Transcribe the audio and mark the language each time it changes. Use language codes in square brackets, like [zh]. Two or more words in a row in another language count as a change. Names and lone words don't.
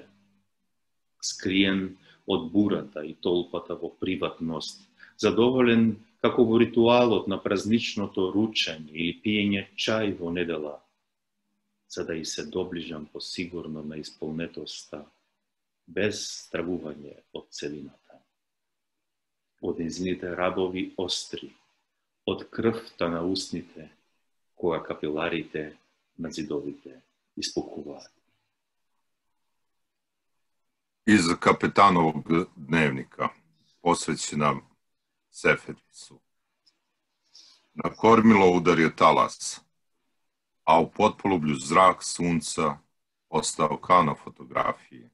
[mk] Скриен од бурата и толпата во приватност, задоволен како во ритуалот на празничното ручење или пиење чај во недела, за да и се доближам посигурно на исполнетоста, без стравување од целината. Од незините рабови остри, од крвта на устните, која капиларите на зидовите испукуваат. [sr] Iz Kapetanovog dnevnika, posvećena Seferisu. Na kormilo udario talas, a u potpolublju zrak sunca ostao kao na fotografiji.